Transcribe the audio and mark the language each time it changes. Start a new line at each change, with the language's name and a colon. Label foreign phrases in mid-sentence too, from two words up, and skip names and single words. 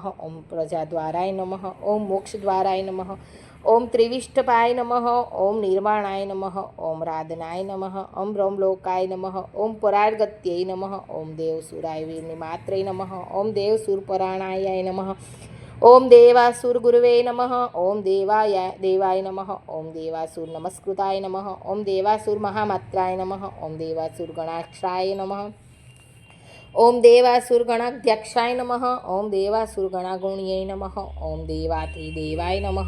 Sanskrit: ओम प्रजाद्वाराय नमः। ओम मोक्षद्वाराय नमः। ओम त्रिविष्टपाय नमः। ओम निर्वाणाय नमः। ओम राधनाय नमः। ओम ब्रह्मलोकाय नमः। ओम परार्गत्यै नमः। ओम देवसुराय वीरनिमात्रे नमः। ओम देवसुरपराणाय नमः। ઓમ દેવાસુર ગુરુવે નમઃ. ઓમ દેવાય નમઃ. ઓમ દેવાસુર નમસ્કૃતાય નમઃ. ઓમ દેવાસુર મહામાત્રાય નમઃ. ઓમ દેવાસુર ગણાક્ષાય નમઃ. ઓમ દેવાસુર ગણાધ્યક્ષાય નમઃ. ઓમ દેવાસુર ગણાગુણ્યે નમઃ. ઓમ દેવાય નમઃ.